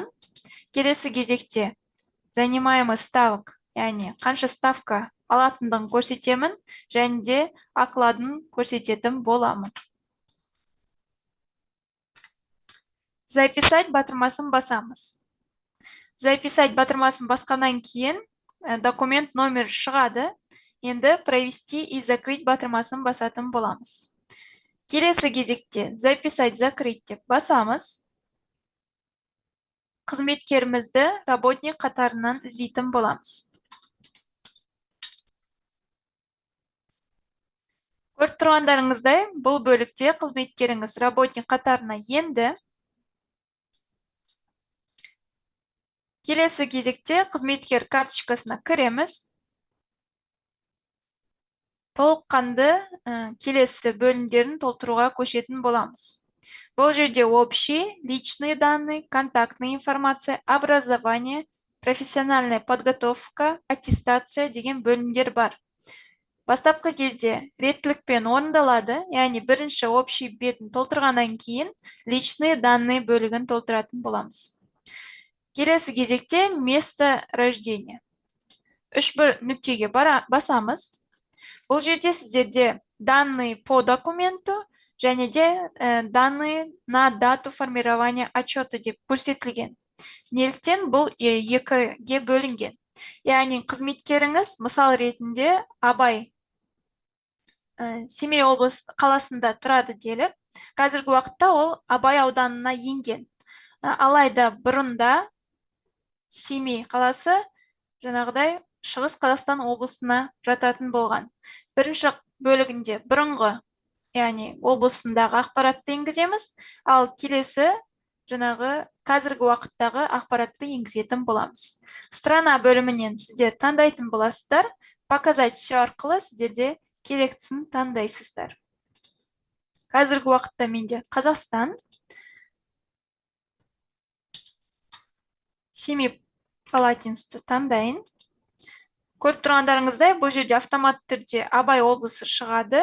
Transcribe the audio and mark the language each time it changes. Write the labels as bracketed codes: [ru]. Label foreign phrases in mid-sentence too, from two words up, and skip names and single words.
[kk] Келесі кезекте [ru] занимаемый ставок, [kk] яғни қанша ставка алатындығын көрсетемін, және де окладын көрсететін боламын. Записать батырмасын басамыз. Записать батырмасын басқаннан кейін документ номер шығады. Енді [ru] провести и закрыть [kk] батырмасын басатын боламыз. Келесі кезекте [ru] записать, закрыть [kk] деп басамыз. Қызметкерімізді работник қатарынан іздейтін боламыз. Көріп тұрғандарыңыздай, бұл бөлікте қызметкеріңіз работник қатарына енді. Келесі кезекте қызметкер карточкасына кіреміз. Толыққанды келесі бөлімдерін толтыруға көшетін боламыз. [ru] Бұл жерде общий, личные данные, контактная информация, образование, профессиональная подготовка, [kk] аттестация деген бөлімдер бар. Бастапқы кезде реттілікпен орындалады, яғни бірінші общий бетін толтырғаннан кейін [ru] личные данные [kk] бөлігін толтыратын боламыз. Келесі кезекте [ru] место рождения. [kk] Үш бір нүктеге басамыз. Бұл жерде сіздерде [ru] данные по документу [kk] және де [ru] данные на дату формирования отчета [kk] деп көрсетілген. Неліктен бұл екіге бөлінген. Яғни қызметкеріңіз мысал ретінде Абай Семей облыс қаласында тұрады деліп, қазіргі уақытта ол Абай ауданына енген. Алайда бұрында Семей қаласы жаңағыдай Шығыс Қазақстан облысына жататын болған. Бірінші бөлігінде бұрынғы, яғни облысындағы ақпаратты енгіземіз, ал келесі жаңағы қазіргі уақыттағы ақпаратты енгізетін боламыз. Страна бөлімінен сіздер таңдайтын боласыздар, [ru] показать все [kk] арқылы сіздерде керектісін таңдайсыздар. Қазіргі уақытта менде Қазақстан, Семипалатинсті таңдайын. Көріп тұрғандарыңыздай, бұл жерде автомат түрде Абай облысы шығады.